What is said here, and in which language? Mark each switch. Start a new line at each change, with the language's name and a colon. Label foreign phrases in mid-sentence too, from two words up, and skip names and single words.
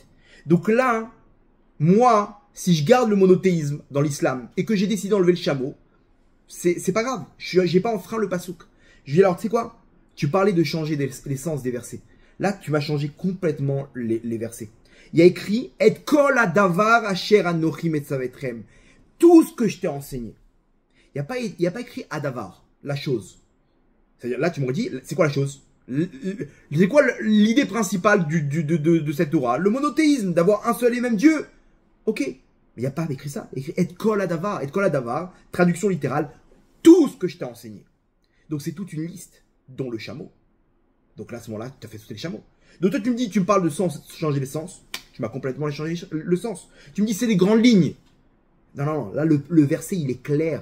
French: Donc là, moi, si je garde le monothéisme dans l'islam et que j'ai décidé d'enlever le chameau, c'est pas grave. J'ai pas enfreint le pasouk. Je lui dis alors, tu sais quoi? Tu parlais de changer les sens des versets. Là, tu m'as changé complètement les versets. Il y a écrit «
Hebrew: את כל הדבר אשר אנכי מצוה אתכם
French: » tout ce que je t'ai enseigné. Il n'y a pas écrit « hadavar », la chose. C'est-à-dire, là, tu m'aurais dit, c'est quoi la chose? C'est quoi l'idée principale de cette Torah? Le monothéisme, d'avoir un seul et même Dieu. Ok, mais il n'y a pas écrit ça. Il y a écrit «
Hebrew: את כל הדבר », « את כל הדבר »,
French: traduction littérale, tout ce que je t'ai enseigné. Donc, c'est toute une liste, dont le chameau. Donc là, à ce moment-là, tu as fait sauter le chameau. Donc toi, tu me dis, tu me parles de sens, changer les sens. Tu m'as complètement changé le sens. Tu me dis, c'est des grandes lignes. Non, non, non. Là, le verset, il est clair.